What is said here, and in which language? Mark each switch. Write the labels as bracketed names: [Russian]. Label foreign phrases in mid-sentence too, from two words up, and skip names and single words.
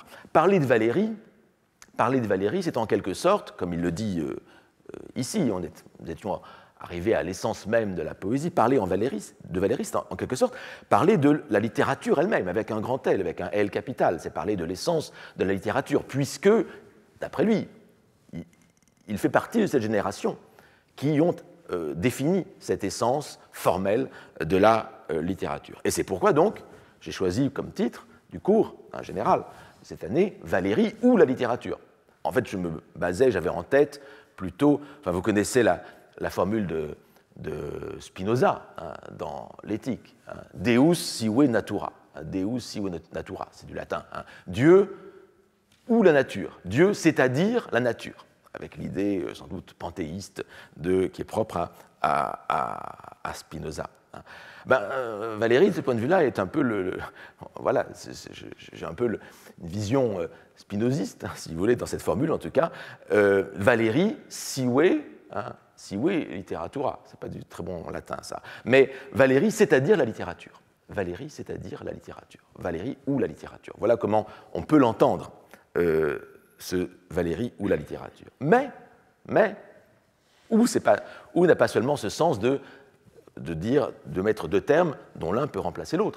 [French] Parler de Valéry, c'est en quelque sorte, comme il le dit ici, nous étions arrivés à l'essence même de la poésie, parler de Valéry, c'est en quelque sorte parler de la littérature elle-même, avec un grand L, avec un L capital, c'est parler de l'essence de la littérature, puisque, d'après lui, il fait partie de cette génération qui ont défini cette essence formelle de la littérature. Et c'est pourquoi donc j'ai choisi comme titre du cours, en général, cette année, Valéry ou la littérature. En fait, j'avais en tête plutôt, vous connaissez la formule de Spinoza dans l'Éthique, [Latin] Deus sive natura, Deus sive natura, [French] c'est du latin, Dieu ou la nature, Dieu c'est-à-dire la nature, avec l'idée sans doute panthéiste qui est propre à Spinoza. Valéry, de ce point de vue-là, est un peu voilà, j'ai un peu une vision spinoziste, si vous voulez, dans cette formule en tout cas. [Latin] Valéry sive, sive literatura, [French] c'est pas du très bon latin ça, mais Valéry, c'est-à-dire la littérature. Valéry, c'est-à-dire la littérature. Valéry ou la littérature. Voilà comment on peut l'entendre, ce Valéry ou la littérature. Mais ou n'a pas seulement ce sens de mettre deux termes dont l'un peut remplacer l'autre.